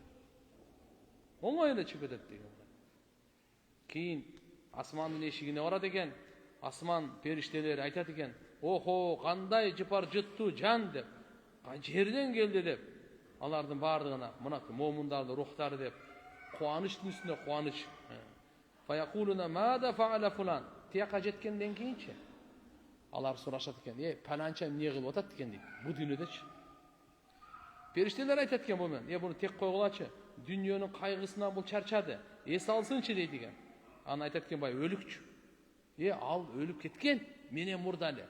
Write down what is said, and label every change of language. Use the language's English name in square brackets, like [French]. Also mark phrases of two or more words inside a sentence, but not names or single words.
[Kyrgyz] Оңой эле чыгып кетет деген. Кийин асмандын эшигине барат экен. Асман периштелери айтат экен: "Охо, кандай жыпар жыттуу жан" деп. Жерден келди деп. Алардын бардыгына мына момундардын рухтары деп кубанычтын үстүнө кубаныч. [Arabic] فيقولون ماذا فعل فلان. [Kyrgyz] Тияка жеткенден кийинчи алар сурашат экен: "Паланча эмне кылып атат экен" дейт. Бу дүйнөдөчү. Периштелер айтат экен бу менен: "Буну тек койгулачы. Дүйнөнүн кайгысынан бул чарчады. Эс алсынчы" дейт экен. Аны айтат экен бай өлүкчү. Ал өлүп кеткен, менен мурда эле.